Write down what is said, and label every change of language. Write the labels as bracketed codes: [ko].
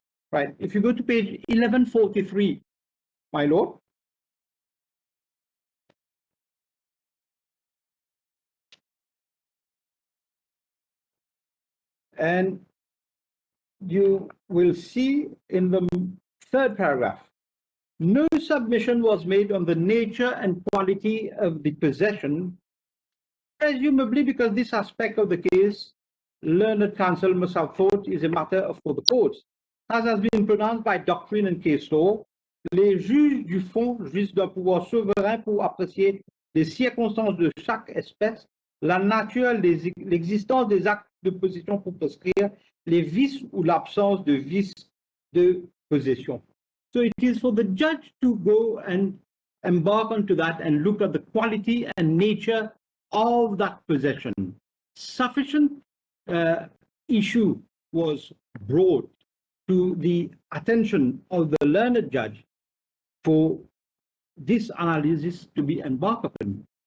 [en] Right, if you go to page 1143, my lord, and you will see in the third paragraph, no submission was made on the nature and quality of the possession, presumably because this aspect of the case, learned counsel must have thought is a matter for the courts. As has been pronounced by doctrine and case law, [fr] les juges du fond jouissent d'un pouvoir souverain pour apprécier les circonstances de chaque espèce, la nature, l'existence des actes de possession pour prescrire les vices ou l'absence de vices de possession. [en] So it is for the judge to go and embark onto that and look at the quality and nature of that possession. Sufficient issue was brought to the attention of the learned judge for this analysis to be embarked upon.